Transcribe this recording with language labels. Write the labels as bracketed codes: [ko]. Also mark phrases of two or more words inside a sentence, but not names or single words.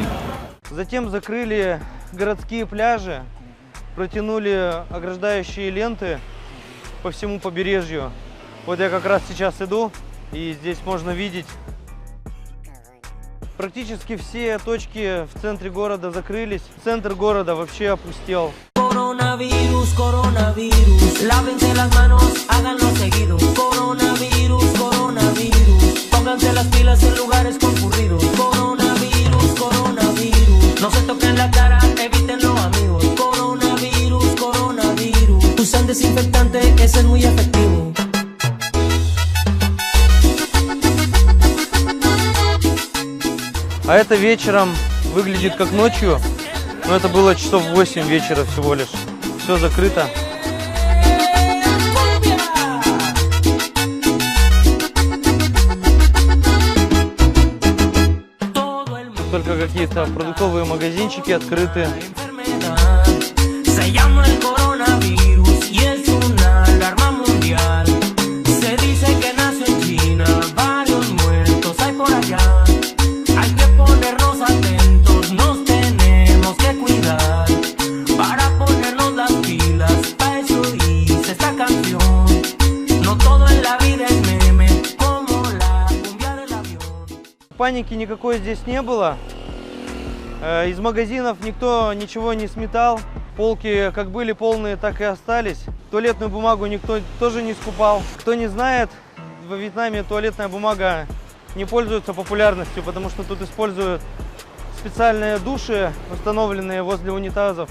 [ru] Затем закрыли городские пляжи, протянули ограждающие ленты по всему побережью. Вот я как раз сейчас иду, и здесь можно видеть. Практически все точки в центре города закрылись. Центр города вообще опустел. [es] Coronavirus, coronavirus, lávense las manos, háganlo seguido. Coronavirus, coronavirus, pónganse las pilas en lugares concurridos. Coronavirus, coronavirus, no se toquen la cara, evítenlo amigos. Coronavirus, coronavirus, usan desinfectante, ese es muy efectivo. [ru] А это вечером выглядит как ночью, но это было часов 8 вечера всего лишь. Все закрыто. Только какие-то продуктовые магазинчики открыты. [es] Se llama el coronavirus y es una alarma mundial. Se dice que nació en China, varios muertos hay por allá. Hay que ponernos atentos, nos tenemos que cuidar. Para ponernos las pilas, para eso hice esta canción. No todo en la vida es meme, como la cumbia del avión. [ru] Паники никакой здесь не было. Из магазинов никто ничего не сметал. Полки как были полные, так и остались. Туалетную бумагу никто тоже не скупал. Кто не знает, во Вьетнаме туалетная бумага не пользуется популярностью, потому что тут используют специальные души, установленные возле унитазов.